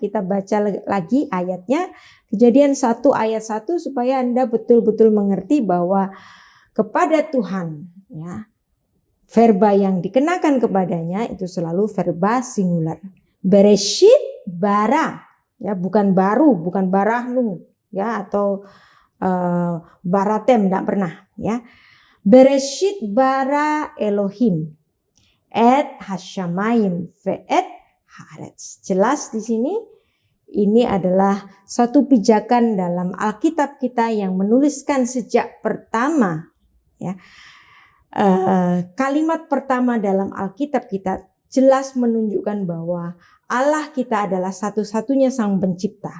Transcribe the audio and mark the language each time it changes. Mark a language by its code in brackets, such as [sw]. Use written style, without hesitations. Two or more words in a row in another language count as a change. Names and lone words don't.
[id] Kita baca lagi ayatnya, Kejadian 1 ayat 1 supaya Anda betul-betul mengerti bahwa kepada Tuhan, ya, verba yang dikenakan kepadanya itu selalu verba singular. [he] בראשית ברא, [id] ya, bukan baru, bukan barahnu, ya, atau baratem, tidak pernah, ya. [he] בראשית ברא אלוהים את השמים ואת הארץ. [id] Jelas di sini ini adalah satu pijakan dalam Alkitab kita yang menuliskan sejak pertama, ya. Kalimat pertama dalam Alkitab kita jelas menunjukkan bahwa Allah kita adalah satu-satunya sang pencipta.